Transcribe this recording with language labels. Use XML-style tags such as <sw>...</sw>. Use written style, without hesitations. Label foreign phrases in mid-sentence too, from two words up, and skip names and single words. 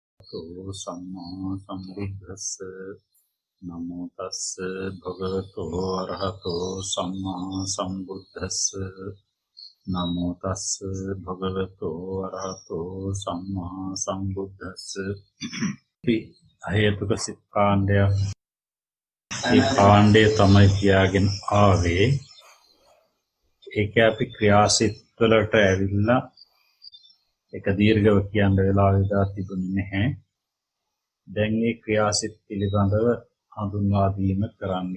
<pi>අරහතෝ සම්මා සම්බුද්දස්ස නමෝ තස්ස භගවතෝ අරහතෝ සම්මා සම්බුද්දස්ස නමෝ තස්ස භගවතෝ අරහතෝ සම්මා සම්බුද්දස්ස</pi> <si>අහේතුක සිත් කාණ්ඩයක්. මේ කාණ්ඩය තමයි කියාගෙන ආවේ. ඒක අපි ක්‍රියාසිත වලට ඇවිල්ලා එක දීර්ඝව කියන්න වෙලාව විදා තිබුණේ නැහැ. දැන් මේ ක්‍රියාසිත පිළිබඳව හඳුන්වා දීම කරන්නේ.</si>